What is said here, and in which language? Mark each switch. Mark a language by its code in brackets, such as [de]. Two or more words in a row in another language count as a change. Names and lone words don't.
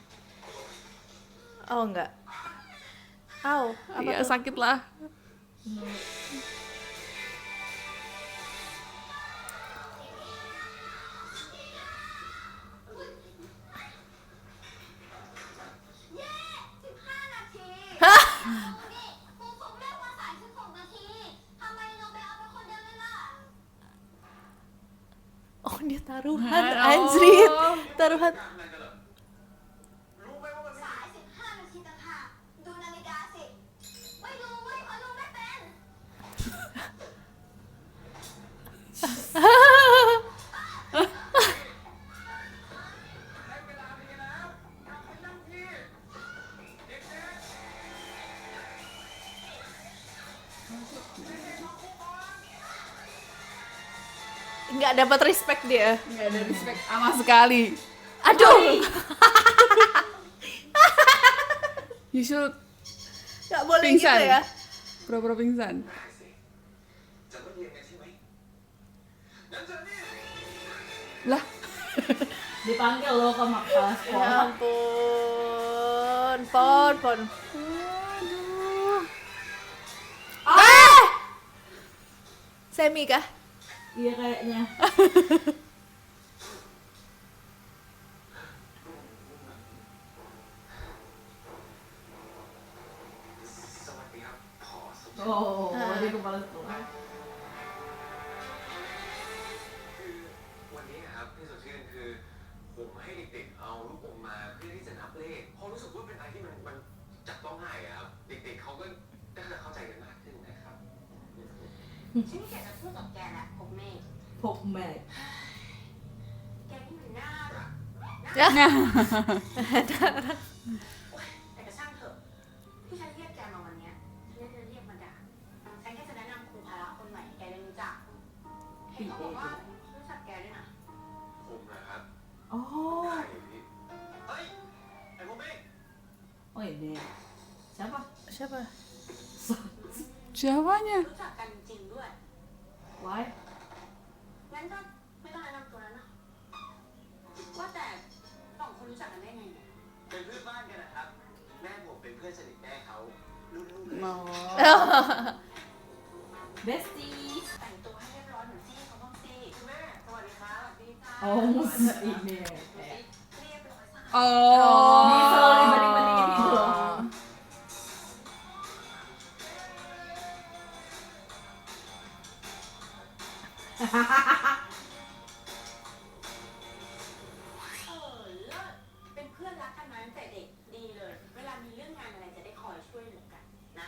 [id] Oh enggak. Au, apa Iya tuh? sakit lah. Hah? [th] ครูส่งเรื่องมาสาย16 นาที ทำไมน้องไปเอาไปคนเดียวเลยล่ะ [id] Oh dia taruhan, Oh. anjrit. Taruhan. [th] รู้ไหมว่ามัน สาย 15 นาทีต่างหากดูนาฬิกาสิ ไม่ดูเว้ยเพราะดูไม่เป็น ให้เวลาดีแล้วกลับไปนั่งที่เด็ก [id] Nggak dapat respect dia. Nggak ada respect sama sekali. Aduh, [en] You should [id] nggak boleh Pingsan. gitu ya. pura-pura pingsan. [th] ๆได้สิจะไม่เรียนกันใช่ไหมงั้นเจอนี่ [id] Lah, dipanggil loh ke kepala Ya sekolah. ampun, Pon. aduh. Semi kah? Iya kayaknya. Selamat [th] พอสม [id] Oh, di kepala sekolah. [th] คือวันนี้ครับพี่สดชื่นคือผมให้เด็กๆเอาลูกอมมาเพื่อที่จะนับเลขเพราะรู้สึกว่าเป็นอะไรที่มันจับต้องง่ายอะครับเด็กๆเขาก็จะเข้าใจกันมากขึ้นนะครับ ฉันไม่อยากจะพูดกับแกแหละผมเมฆ Pop Mac. แกนี่มันน่ารัก [id] Ya. [th] โอ๊ยแต่ก็ช่างเถอะ ที่ฉันเรียกแกมาวันเนี้ยฉันไม่ได้เรียกมาด่าฉันแค่จะแนะนำครูพละคนใหม่ให้แกได้รู้จัก เห็นเขาบอกว่ารู้จักแกด้วยนะ ผมนะครับ Oh, ใครอยู่นี่เฮ้ยไอ้พวกเมฆ [id] oh ini. Siapa? Siapa? Siapanya? [th] รู้จักกันจริงด้วย [en] Why? [th] งั้นก็ไม่ต้องแนะนำตัวแล้วเนอะว่าแต่สองคนรู้จักกันได้ไงเนี่ย เป็นเพื่อนบ้านกันนะครับแม่ผมเป็นเพื่อนสนิทแม่เขารุ่นลูกเลย Oh. [en] Bestie. [th] แต่งตัวให้เรียบร้อยเหมือนจี้เขาบ้างสิคุณแม่สวัสดีค่ะสวัสดีค่ะ [id] Oh, ini. [th] ดูสิเรียบร้อยสะอาด Oh. [id] Bisa loh dibanding-bandingin gitu loh. Hahaha. [th] เลิศเป็นเพื่อนรักกันมาตั้งแต่เด็กดีเลย เวลามีเรื่องงานอะไรจะได้คอยช่วยเหลือกันนะ